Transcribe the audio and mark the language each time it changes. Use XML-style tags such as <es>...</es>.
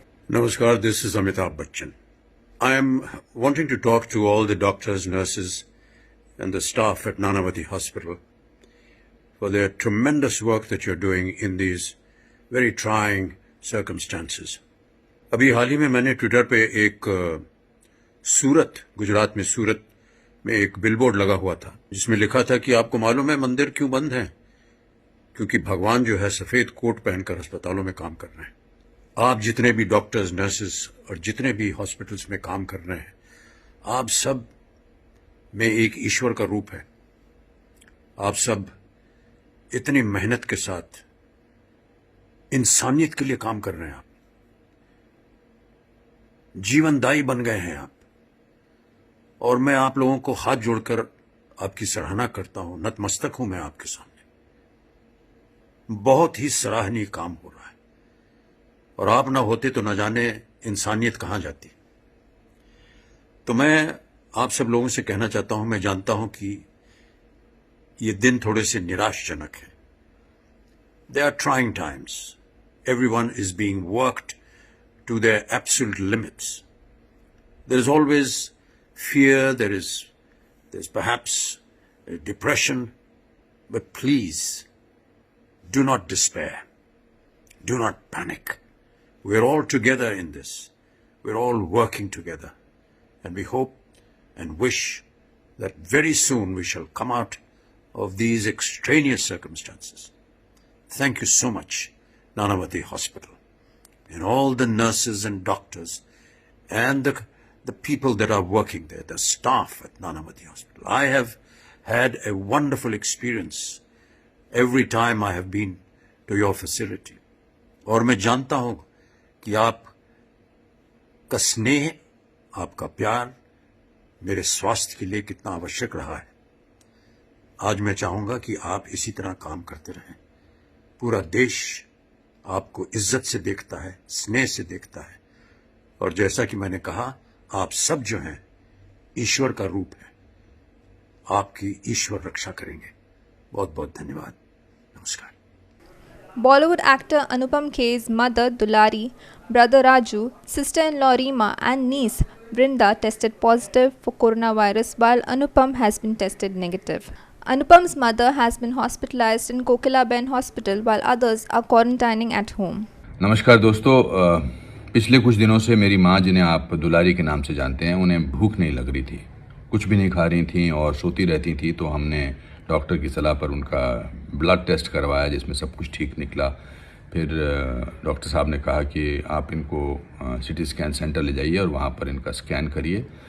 <en>Namaskar, this is Amitabh Bachchan. I am wanting to talk to all the doctors, nurses and the staff at Nanavati Hospital for their tremendous work that you're doing in these very trying circumstances.</en> <hi>अभी हाल ही में मैंने Twitter पे एक सूरत, गुजरात में सूरत में एक billboard लगा हुआ था जिसमें लिखा था कि आपको मालूम है मंदिर क्यों बंद हैं? क्योंकि भगवान जो है सफेद कोट पहनकर अस्पतालों में काम कर रहे हैं. आप जितने भी डॉक्टर्स, नर्सेस और जितने भी हॉस्पिटल्स में काम कर रहे हैं, आप सब में एक ईश्वर का रूप है. आप सब इतनी मेहनत के साथ इंसानियत के लिए काम कर रहे हैं. आप जीवनदायी बन गए हैं आप. और मैं आप लोगों को हाथ जोड़कर आपकी सराहना करता हूं, नतमस्तक हूं मैं आपके सामने. बहुत ही सराहनीय काम हो रहा है और आप ना होते तो न जाने इंसानियत कहां जाती. तो मैं आप सब लोगों से कहना चाहता हूं, मैं जानता हूं कि ये दिन थोड़े से निराशजनक है.</hi> <en>They are trying times. Everyone is being worked to their absolute limits. There is always fear, there's perhaps depression, but please do not despair. Do not panic. We're all together in this. We're all working together. And we hope and wish that very soon we shall come out of these extraneous circumstances. Thank you so much, Nanavati Hospital. And all the nurses and doctors and the people that are working there, the staff at Nanavati Hospital. I have had a wonderful experience every time I have been to your facility.</en> <hi>और मैं जानता हूं कि आप का स्नेह, आपका प्यार मेरे स्वास्थ्य के लिए कितना आवश्यक रहा है. आज मैं चाहूंगा कि आप इसी तरह काम करते रहें. पूरा देश आपको इज्जत से देखता है, स्नेह से देखता है और जैसा कि मैंने कहा, आप सब जो हैं ईश्वर का रूप है, आपकी ईश्वर रक्षा करेंगे। बहुत बहुत धन्यवाद। नमस्कार।</hi> <en>Bollywood actor Anupam Kher's mother Dulari, brother Raju, sister-in-law Reema and niece Brinda tested positive for coronavirus while Anupam has been tested negative. Anupam's mother has been hospitalized in Kokilaben Hospital while others are quarantining at home.</en> <hi>नमस्कार दोस्तों, पिछले कुछ दिनों से मेरी माँ, जिन्हें आप दुलारी के नाम से जानते हैं, उन्हें भूख नहीं लग रही थी, कुछ भी नहीं खा रही थी और सोती रहती थी। तो हमने डॉक्टर की सलाह पर उनका ब्लड टेस्ट करवाया जिसमें सब कुछ ठीक निकला। फिर डॉक्टर साहब ने कहा कि आप इनको सिटी स्कैन सेंटर ले जाइए और वहाँ पर इनका स्कैन करिए।</hi>